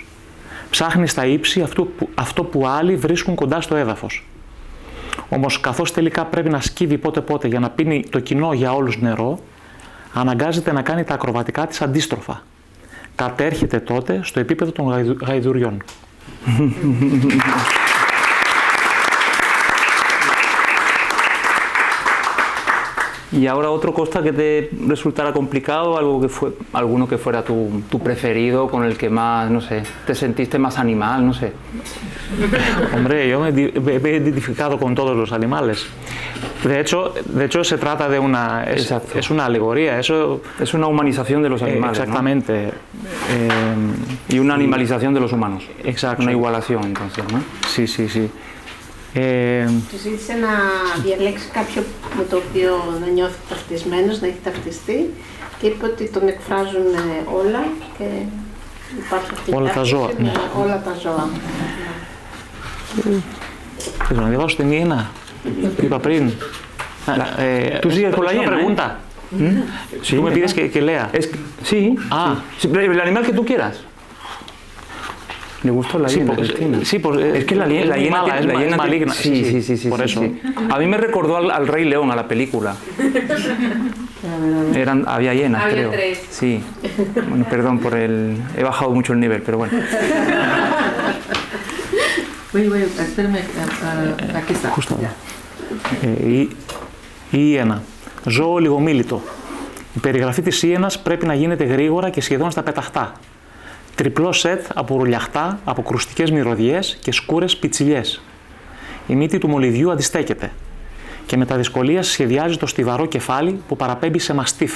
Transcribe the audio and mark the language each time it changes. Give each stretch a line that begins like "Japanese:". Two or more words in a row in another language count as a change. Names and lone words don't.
Greek: Ψάχνει στα ύψη αυτό που άλλοι βρίσκουν κοντά στο έδαφος. Όμως, καθώς τελικά πρέπει να σκύβει πότε-πότε για να πίνει το κοινό για όλους νερό, αναγκάζεται να κάνει τα ακροβατικά της αντίστροφα. Κατέρχεται τότε στο επίπεδο των γαϊδουριών.
Spanish: Y ahora otro costa que te resultara complicado, alguno que fuera tu preferido, con el que más, no sé, te sentiste más animal, no sé. Hombre, yo me he identificado con todos los animales. De hecho se trata de es una alegoría, eso es una humanización de los animales. Exactamente. Y una animalización de los humanos. Exacto. Una igualación, entonces, ¿no? Sí, sí, sí.
Greek: Του ζήτησε να διαλέξει κάποιο με το οποίο να νιώθει ταυτισμένος, να έχει ταυτιστεί και είπε ότι τον εκφράζουν όλα και υπάρχει αυτή η ταύτιση με όλα τα ζώα. Θέλω να διαβάσω την Ιένα που είπα πριν.
Spanish: Tú sigues con la hiena, pregunta. Tú me pides que lea. Sí, el animal que tú quieras. Le gustó la hiena, Cristina. Sí, es que la hiena es maligna. Sí, por eso. Sí. A mí me recordó al Rey León, a la película. Había hienas, creo. 3. Sí. Bueno, perdón por he bajado mucho el nivel, pero bueno. Oye, espérame, aquí está. Justo.
Greek: Η Ιένα. Ζώο λιγομίλητο. Η περιγραφή της Ιένας πρέπει να γίνεται γρήγορα και σχεδόν στα πεταχτά. Τριπλό σετ από ρουλιαχτά, από κρουστικές μυρωδιές και σκούρες πιτσιλιές. Η μύτη του μολυβιού αντιστέκεται και με τα δυσκολία σχεδιάζει το στιβαρό κεφάλι που παραπέμπει σε μαστίφ.